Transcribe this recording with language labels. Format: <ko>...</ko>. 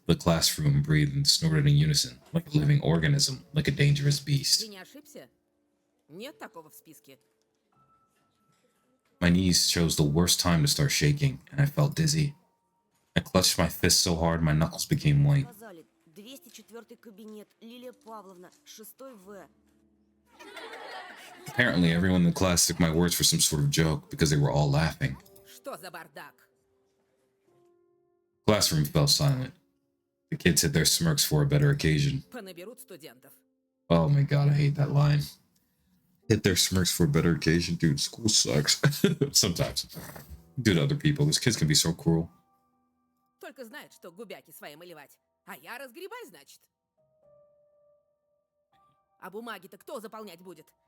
<en>The classroom breathed and snorted in unison, like a living organism, like a dangerous beast.</en> <ru>Ты не ошибся? Нет такого в списке.</ru> <en>My knees chose the worst time to start shaking, and I felt dizzy. I clutched my fists so hard my knuckles became white.</en> <ru>Сказали, 204 кабинет, Лилия Павловна, 6 В.</ru> <en>Apparently, everyone in the class took my words for some sort of joke because they were all laughing.</en> <ru>Что за бардак?</ru> <en>Classroom fell silent. The kids hid their smirks for a better occasion.</en> <ru>Понаберут студентов.</ru> <en>Oh my god, I hate that line. Hid their smirks for a better occasion? Dude, school sucks. Sometimes. Due to other people, these kids can be so cruel.</en> <ru>Только знает, что губяки свои малевать. А я разгребай, значит. А бумаги-то кто заполнять будет?</ru>